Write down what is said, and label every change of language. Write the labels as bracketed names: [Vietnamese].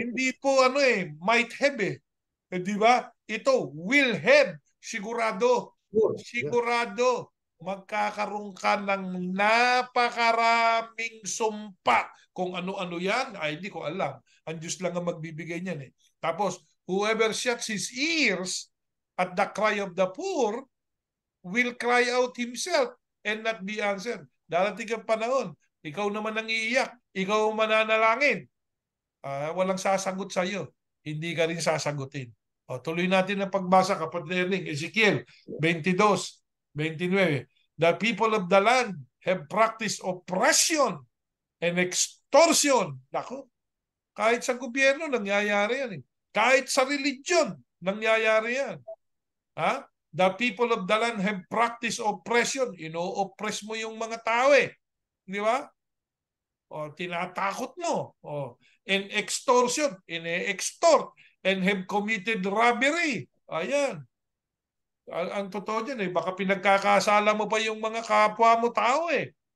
[Filipino] hindi po [English] might have [Filipino] eh. Di ba? Ito, [English] will have, [Filipino] sigurado. [English] Sure. Yeah. [Filipino] Sigurado, magkakaroon ka ng napakaraming sumpa. Kung ano-ano yan, ay hindi ko alam. Ang Diyos lang ang magbibigay niyan eh. [English] Tapos, whoever shuts his ears at the cry of the poor will cry out himself and not be answered. [Filipino] Darating ang panahon, ikaw naman ang iiyak, ikaw ang mananalangin. Walang sasagot sa iyo. Hindi ka rin sasagutin. Tuloy natin ang pagbasa, kapatid Erning. [English] Ezekiel 22:29. The people of the land have practiced oppression and extortion. [Filipino] Nako, kahit sa gobyerno nangyayari yan eh. Kahit sa religion nangyayari yan. Ha? [English] The people of the land have practiced oppression. [Filipino] Ino-oppress mo yung mga tao eh. Di ba? Tinatakot mo. [English] And extortion, ine-extort, and have committed robbery. [Filipino] Ayan. Ang totoo dyan baka pinagkakasala mo pa yung mga kapwa mo tao eh.